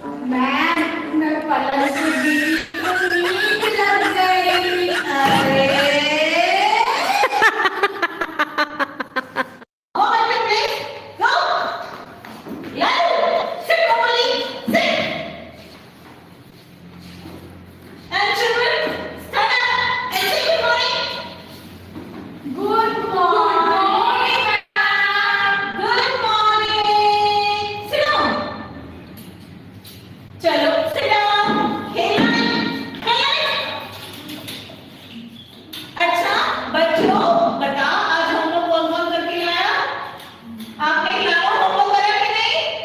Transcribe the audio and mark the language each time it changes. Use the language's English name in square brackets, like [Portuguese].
[Hindi] मैं पलंग से गिरी तो नींद लग गई। [English] अरे go back to place. Go. Yaru, sit properly. Sit. And children, stand up and say good morning. Good morning, ma'am. Good morning. Sit down. चलो sit down. [Hindi] खेलना है. अच्छा बच्चों, बताओ आज हम लोग कौन कौन करके लाया? आपने क्लास होमवर्क करा कि नहीं?